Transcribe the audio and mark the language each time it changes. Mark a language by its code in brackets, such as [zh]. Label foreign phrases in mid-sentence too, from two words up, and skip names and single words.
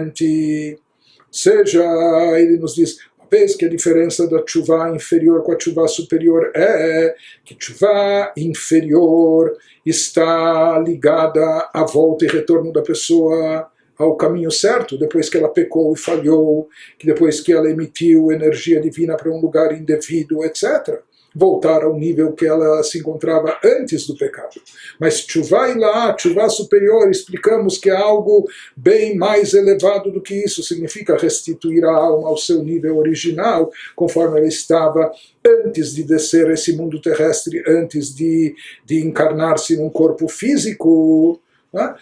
[pt] Seja, ele nos diz, Vez que a diferença da tshuva inferior com a tshuva superior é que tshuva inferior está ligada à volta e retorno da pessoa ao caminho certo, depois que ela pecou e falhou, que depois que ela emitiu energia divina para um lugar indevido, etc. Voltar ao nível que ela se encontrava antes do pecado. Mas [he] תשובה עילאה, [pt] tshuva superior, explicamos que é algo bem mais elevado do que isso. Significa restituir a alma ao seu nível original, conforme ela estava antes de descer esse mundo terrestre, antes de encarnar-se num corpo físico. Né?